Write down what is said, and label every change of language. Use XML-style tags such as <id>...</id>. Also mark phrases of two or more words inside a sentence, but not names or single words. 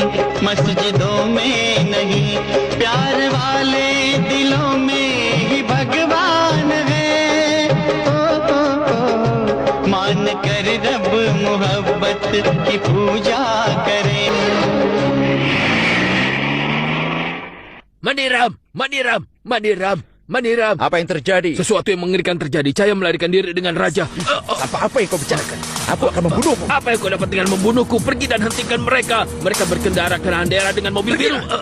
<hi>मस्जिदों में नहीं, प्यार वाले दिलों में ही भगवान है। मान कर रब मोहब्बत की पूजा करे।</hi> <id>Maniram. Apa yang terjadi? Sesuatu yang mengerikan terjadi. Cahaya melarikan diri dengan raja. Apa yang kau bicarakan? Aku akan membunuhmu. Apa yang kau dapat dengan membunuhku? Pergi dan hentikan mereka. Mereka berkendara ke daerah dengan mobil biru.</id>